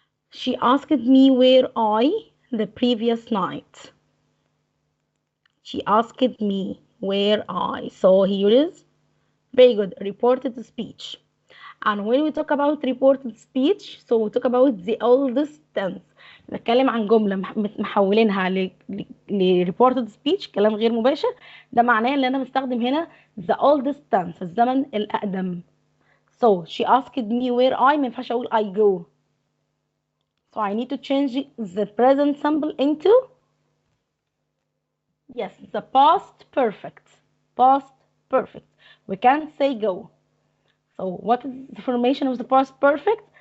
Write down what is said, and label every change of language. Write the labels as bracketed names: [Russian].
[English] She asked me where I the previous night. She asked me where I. So here is very good, reported speech. And when we talk about reported speech, so we talk about the oldest tense. [Arabic] نتكلم عن جملة محولينها ل reported speech، كلام غير مباشر. ده معناه ان انا بستخدم هنا the oldest tense، الزمن الأقدم. [English] So she asked me where I، [Arabic] ما ينفعش اقول [English] I go. So I need to change the present simple into, yes, the past perfect. Past perfect. We can't say go. So what is the formation of the past perfect?